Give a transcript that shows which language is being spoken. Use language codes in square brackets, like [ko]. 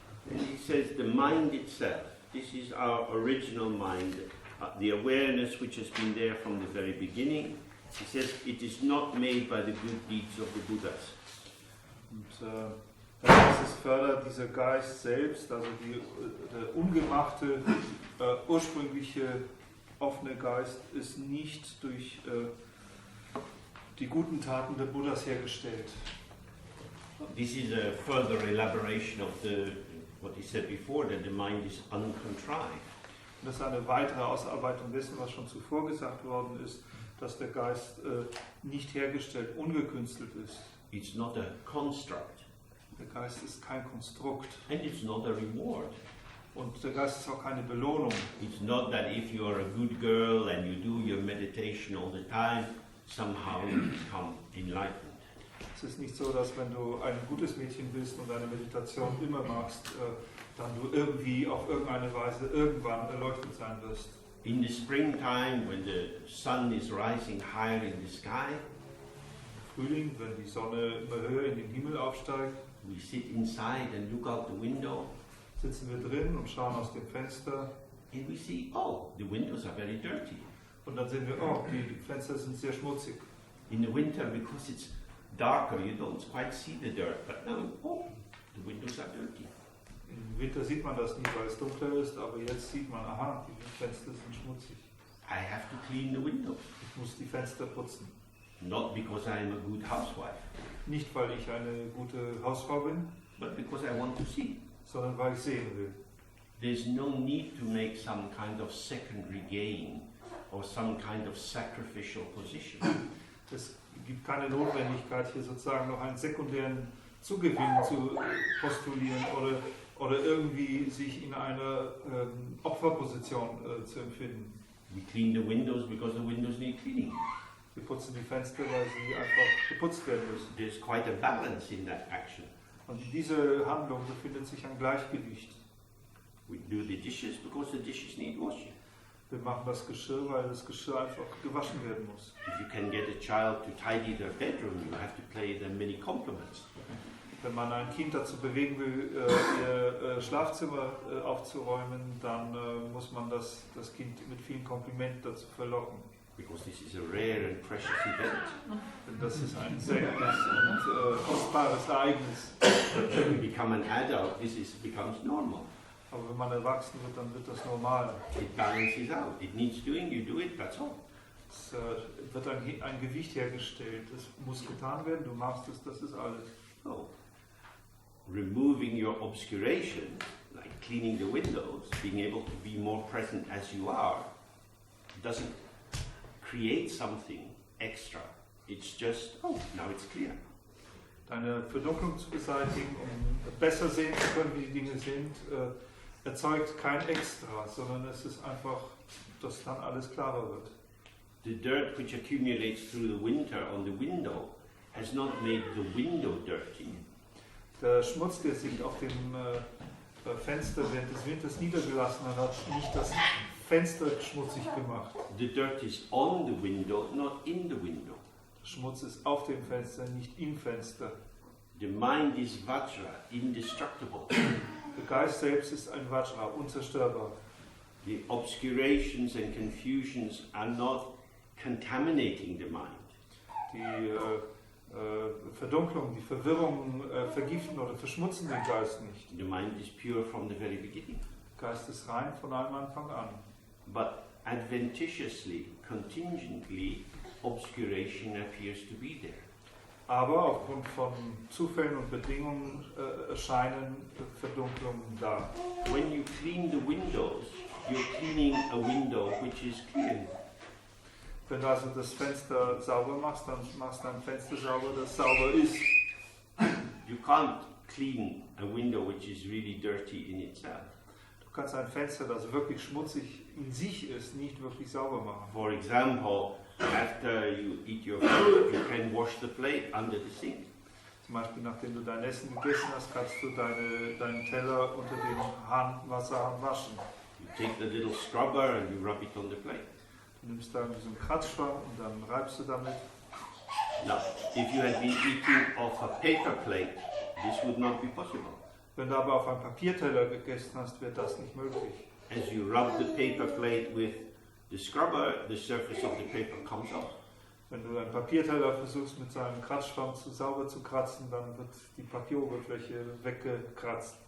[en] And he says the mind itself, this is our original mind, the awareness which has been there from the very beginning. He says it is not made by the good deeds of the Buddhas. [de] Und das fördert dieser Geist selbst, also der ungemachte, ursprüngliche, offene Geist ist nicht durch die guten Taten der Buddhas hergestellt. [en] This is a further elaboration of what he said before, that the mind is uncontrived. [de] Das ist eine weitere Ausarbeitung dessen, was schon zuvor gesagt worden ist, dass der Geist nicht hergestellt, ungekünstelt ist. [en] It's not a construct. [de] Der Geist ist kein Konstrukt. [en] And it's not a reward. [de] Und der Geist ist auch keine Belohnung. [en] It's not that if you are a good girl and you do your meditation all the time, somehow you become enlightened. [de] Es ist nicht so, dass wenn du ein gutes Mädchen bist und deine Meditation immer machst, dann du irgendwie auf irgendeine Weise irgendwann erleuchtet sein wirst. [en] In the springtime, when the sun is rising higher in the sky, [de] Frühling, wenn die Sonne immer höher in den Himmel aufsteigt, [en] we sit inside and look out the window, [de] sitzen wir drin und schauen aus dem Fenster [en] and we see, oh, the windows are very dirty. [de] und dann sehen wir, oh, die Fenster sind sehr schmutzig. [en] In the winter, because it's darker, you don't quite see the dirt, but now, oh, the windows are dirty. [de] Im Winter sieht man das nicht, weil es dunkler ist, aber jetzt sieht man, aha, die Fenster sind schmutzig. [en] I have to clean the windows. [de] Ich muss die Fenster putzen. [en] Not because I am a good housewife, [de] Nicht, weil ich eine gute Hausfrau bin, [en] but because I want to see. [de] sondern weil ich sehen will. [en] There's no need to make some kind of secondary gain or some kind of sacrificial position. [de] Es gibt keine Notwendigkeit, hier sozusagen noch einen sekundären Zugewinn zu postulieren oder irgendwie sich in einer Opferposition zu empfinden. [en] We clean the windows because the windows need cleaning. [de] Wir putzen die Fenster, weil sie einfach geputzt werden müssen. [en] There's quite a balance in that action. [de] Und diese Handlung befindet sich ein Gleichgewicht. [en] We do the dishes because the dishes need washing. [de] Wir machen das Geschirr, weil das Geschirr einfach gewaschen werden muss. [en] If you can get a child to tidy their bedroom, you have to pay them many compliments. [de] Wenn man ein Kind dazu bewegen will, ihr Schlafzimmer aufzuräumen, dann muss man das Kind mit vielen Komplimenten dazu verlocken. [en] Because this is a rare and precious event. [de] Denn das ist ein seltenes und kostbares Ereignis. [en] When we become an adult, becomes normal. [de] Aber wenn man erwachsen wird, dann wird das normal. [en] It balances out. It needs doing, you do it, that's all. [de] Es wird ein Gewicht hergestellt, es muss getan werden, du machst es, das ist alles. Oh. [en] Removing your obscuration, like cleaning the windows, being able to be more present as you are, doesn't create something extra. It's just, oh, now it's clear. [de] Deine Verdunklung zu beseitigen, um besser sehen zu können, wie die Dinge sind, erzeugt kein Extra, sondern es ist einfach, dass dann alles klarer wird. [en] The dirt which accumulates through the winter on the window has not made the window dirty. [de] Der Schmutz, der sich auf dem Fenster während des Winters niedergelassen hat, nicht das Fenster schmutzig gemacht. [en] The dirt is on the window, not in the window. [de] Der Schmutz ist auf dem Fenster, nicht im Fenster. [en] The mind is Vajra, indestructible. [de] Der Geist selbst ist ein Vajra, unzerstörbar. [en] The obscurations and confusions are not contaminating the mind. [de] Die Verdunklung, die Verwirrung vergiften oder verschmutzen den Geist nicht. [en] The mind is pure from the very beginning. [de] Der Geist ist rein von allem Anfang an. [en] But adventitiously, contingently, obscuration appears to be there. [de] Aber aufgrund von Zufällen und Bedingungen erscheinen Verdunklungen da. [en] When you clean the windows, you're cleaning a window which is clear. [de] Wenn du also das Fenster sauber machst, dann machst du ein Fenster sauber, das sauber ist. [en] You can't clean a window which is really dirty in itself. [de] Du kannst ein Fenster, das wirklich schmutzig in sich ist, nicht wirklich sauber machen. [en] For example, after you eat your food, you can wash the plate under the sink. [de] Zum Beispiel, nachdem du dein Essen gegessen hast, kannst du deinen Teller unter dem Wasserhahn waschen. [en] You take the little scrubber and you rub it on the plate. [de] Du nimmst dann so einen Kratzschwamm und dann reibst du damit. [en] Now, if you had been eating off a paper plate, this would not be possible. [de] Wenn du aber auf einem Papierteller gegessen hast, wird das nicht möglich. [en] As you rub the paper plate with the scrubber, the surface of the paper comes off. [de] Wenn du einen Papierteller versuchst mit seinem Kratzschwamm sauber zu kratzen, dann wird die Papieroberfläche weggekratzt.